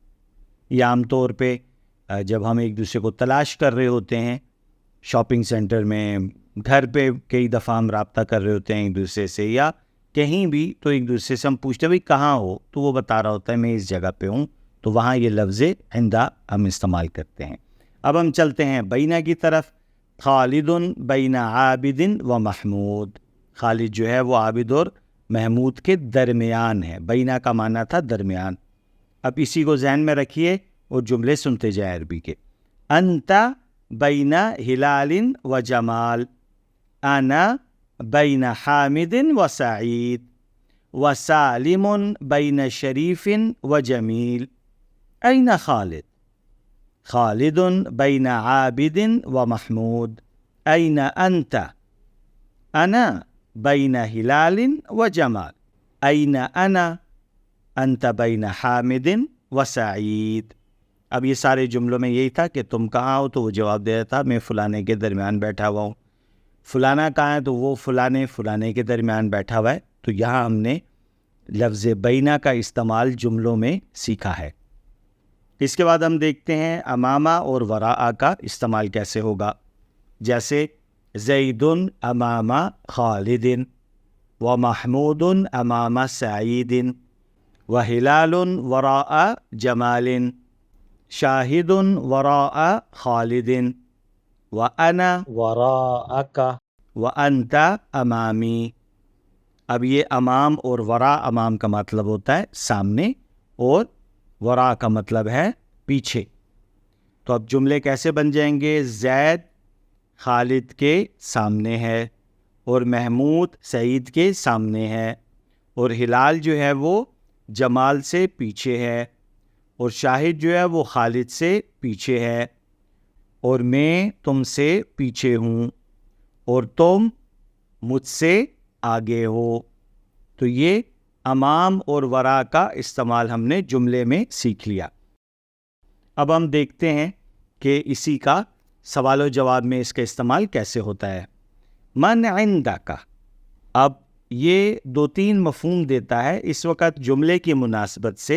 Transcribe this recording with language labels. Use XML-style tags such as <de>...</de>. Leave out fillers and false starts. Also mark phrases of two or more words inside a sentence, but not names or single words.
<ur>یہ عام طور پہ جب ہم ایک دوسرے کو تلاش کر رہے ہوتے ہیں,</ur> <en>shopping center</en> <ur>میں، گھر پہ کئی دفعہ ہم رابطہ کر رہے ہوتے ہیں ایک دوسرے سے، یا کہیں بھی، تو ایک دوسرے سے ہم پوچھتے ہیں بھائی کہاں ہو، تو وہ بتا رہا ہوتا ہے میں اس جگہ پہ ہوں. تو وہاں یہ لفظ عندا ہم استعمال کرتے ہیں. اب ہم چلتے ہیں بینا کی طرف.</ur> <ar>خالدٌ بينَ عابدٍ ومحمود,</ar> <ur>خالد جو ہے وہ عابد اور محمود کے درمیان ہے. بینا کا معنی تھا درمیان. اب اسی کو ذہن میں رکھیے اور جملے سنتے جائے عربی کے.</ur> <ar>أنتَ بينَ هلالٍ وجمال، أنا بينَ حامدٍ وسعيد، وسالمٌ بينَ شريفٍ وجميل. أينَ خالد، خالدٌ بينَ عابدٍ ومحمود. أينَ أنتَ، أنا بينَ هلالٍ وجمال. أينَ أنا، أنتَ بينَ حامدٍ وسعيد.</ar> <ur>اب یہ سارے جملوں میں یہی تھا کہ تم کہاں ہو، تو وہ جواب دے رہا تھا میں فلانے کے درمیان بیٹھا ہوا ہوں. فلانا کہاں ہے، تو وہ فلانے کے درمیان بیٹھا ہوا ہے. تو یہاں ہم نے لفظ بینا کا استعمال جملوں میں سیکھا ہے. اس کے بعد ہم دیکھتے ہیں امامہ اور وراءہ کا استعمال کیسے ہوگا.</ur> <ar>جیسے زيدٌ أمامَ خالدٍ، ومحمودٌ أمامَ سعيدٍ، وهلالٌ وراءَ جمالٍ، شاهدٌ وراءَ خالدٍ، وأنا وراءَكَ وأنتَ أمامي.</ar> <ur>اب یہ امام اور ورا، امام کا مطلب ہوتا ہے سامنے اور ورا کا مطلب ہے پیچھے. تو اب جملے کیسے بن جائیں گے۔ زید خالد کے سامنے ہے اور محمود سعید کے سامنے ہے، اور ہلال جو ہے وہ جمال سے پیچھے ہے، اور شاہد جو ہے وہ خالد سے پیچھے ہے، اور میں تم سے پیچھے ہوں، اور تم مجھ سے آگے ہو. تو یہ امام اور ورا کا استعمال ہم نے جملے میں سیکھ لیا۔ اب ہم دیکھتے ہیں کہ اسی کا سوال و جواب میں اس کا استعمال کیسے ہوتا ہے۔</ur> <ar>من عندک،</ar> <ur>اب یہ 2-3 مفہوم دیتا ہے اس وقت جملے کی مناسبت سے۔</ur>